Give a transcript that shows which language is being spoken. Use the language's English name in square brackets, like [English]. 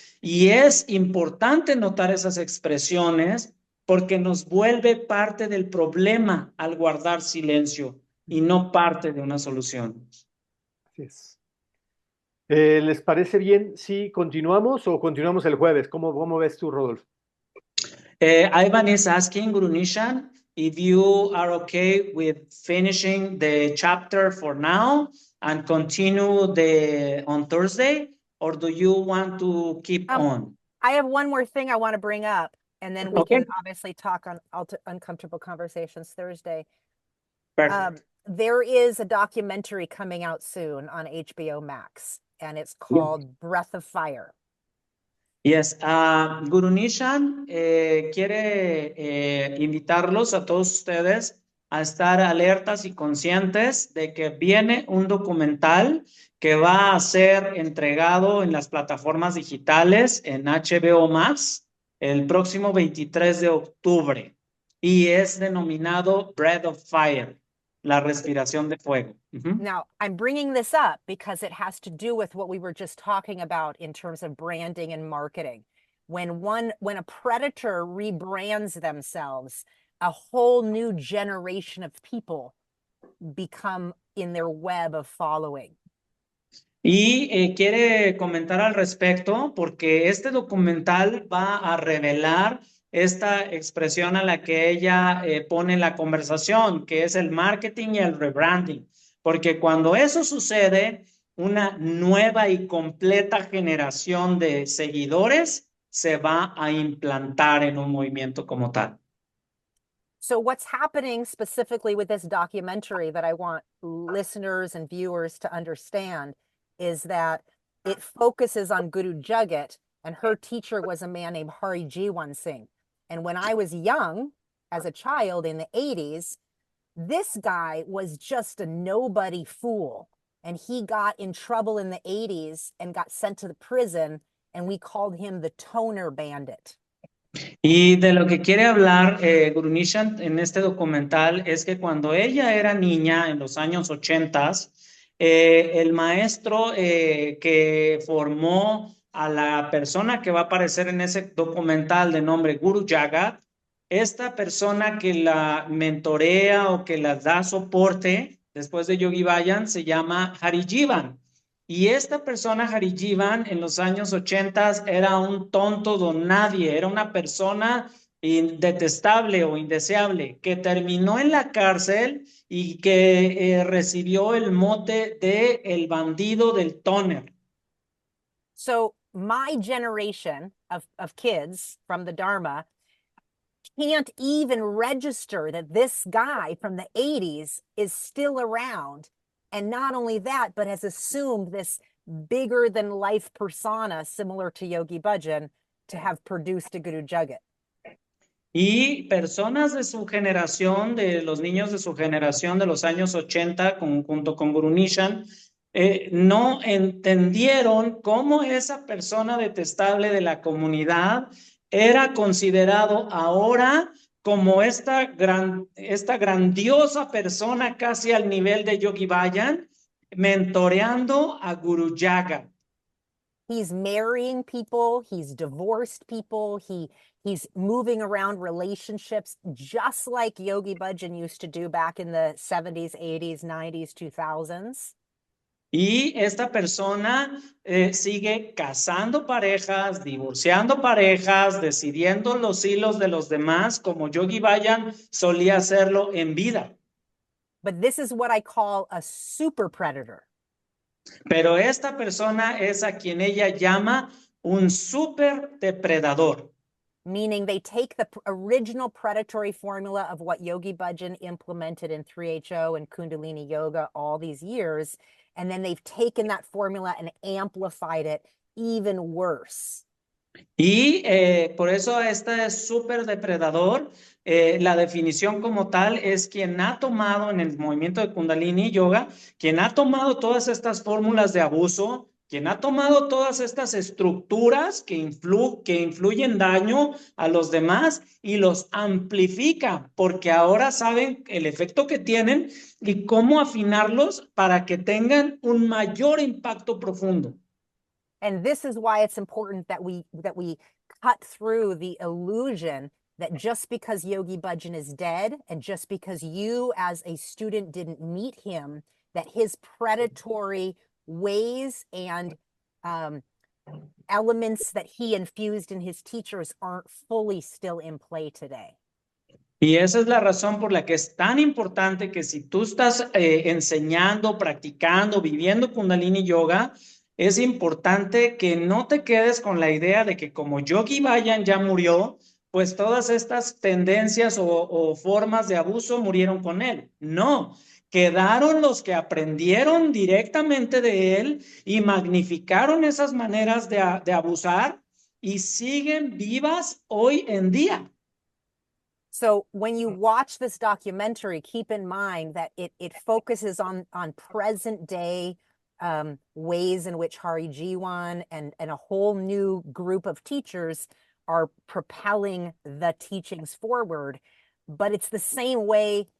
[Spanish] Y es importante notar esas expresiones porque nos vuelve parte del problema al guardar silencio y no parte de una solución. Así es. ¿Les parece bien si continuamos o continuamos el jueves? ¿Cómo ves tú, Rodolfo? [English] Ivan is asking Guru Nishan if you are okay with finishing the chapter for now and continue on Thursday, or do you want to keep on? I have one more thing I want to bring up, and then we can obviously talk on Uncomfortable Conversations Thursday. Perfect. There is a documentary coming out soon on HBO Max, and it's called Breath of Fire. Yes, [Spanish] Guru Nishan quiere invitarlos a todos ustedes a estar alertas y conscientes de que viene un documental que va a ser entregado en las plataformas digitales en HBO Max el próximo 23 de octubre y es denominado Breath of Fire. la respiración de fuego. Ujú. [English] Now, I'm bringing this up because it has to do with what we were just talking about in terms of branding and marketing. When a predator rebrands themselves, a whole new generation of people become in their web of following. [Spanish] Y quiere comentar al respecto porque este documental va a revelar esta expresión a la que ella pone la conversación, que es el marketing y el rebranding. Porque cuando eso sucede, una nueva y completa generación de seguidores se va a implantar en un movimiento como tal. [English] So what's happening specifically with this documentary that I want listeners and viewers to understand is that it focuses on Guru Jagat, and her teacher was a man named Hari Jiwan Singh. And when I was young, as a child in the 80s, this guy was just a nobody fool. And he got in trouble in the 80s and got sent to the prison, and we called him the Toner Bandit. [Spanish] Y de lo que quiere hablar Guru Nishan en este documental es que cuando ella era niña, en los años 80, el maestro que formó a la persona que va a aparecer en ese documental de nombre Guru Jagat, esta persona que la mentorea o que la da soporte después de Yogi Bayan se llama Hari Jivan. Y esta persona, Hari Jivan, en los años 80 era un tonto don nadie, era una persona detestable o indeseable que terminó en la cárcel y que recibió el mote de el bandido del tóner. [English] So my generation of kids from the Dharma can't even register that this guy from the 80s is still around. And not only that, but has assumed this bigger than life persona similar to Yogi Bhajan to have produced a Guru Jagat. [Spanish] Y personas de su generación, de los niños de su generación de los años 80, junto con Guru Nishan, no entendieron cómo esa persona detestable de la comunidad era considerado ahora como esta grandiosa persona casi al nivel de Yogi Bayan, mentoreando a Guru Jagat. [English] He's marrying people, he's divorced people, he's moving around relationships just like Yogi Bhajan used to do back in the 70s, 80s, 90s, 2000s. [Spanish] Y esta persona sigue casando parejas, divorciando parejas, decidiendo los hilos de los demás, como Yogi Bayan solía hacerlo en vida. [English] But this is what I call a super predator. [Spanish] Pero esta persona es a quien ella llama un super depredador. [English] Meaning they take the original predatory formula of what Yogi Bhajan implemented in 3HO and Kundalini Yoga all these years, and then they've taken that formula and amplified it even worse. [Spanish] Y por eso este es súper depredador. La definición como tal es quien ha tomado en el movimiento de Kundalini Yoga, quien ha tomado todas estas fórmulas de abuso, quien ha tomado todas estas estructuras que influyen daño a los demás y los amplifica, porque ahora saben el efecto que tienen y cómo afinarlos para que tengan un mayor impacto profundo. [English] And this is why it's important that we cut through the illusion that just because Yogi Bhajan is dead and just because you as a student didn't meet him, that his predatory ways and elements that he infused in his teachers aren't fully still in play today. [Spanish] Y esa es la razón por la que es tan importante que si tú estás enseñando, practicando, viviendo Kundalini Yoga, es importante que no te quedes con la idea de que como Yogi Bayan ya murió, pues todas estas tendencias o formas de abuso murieron con él. No, quedaron los que aprendieron directamente de él y magnificaron esas maneras de abusar y siguen vivas hoy en día. [English] So when you watch this documentary, keep in mind that it focuses on present day ways in which Hari Jiwan and a whole new group of teachers are propelling the teachings forward. But it's the same way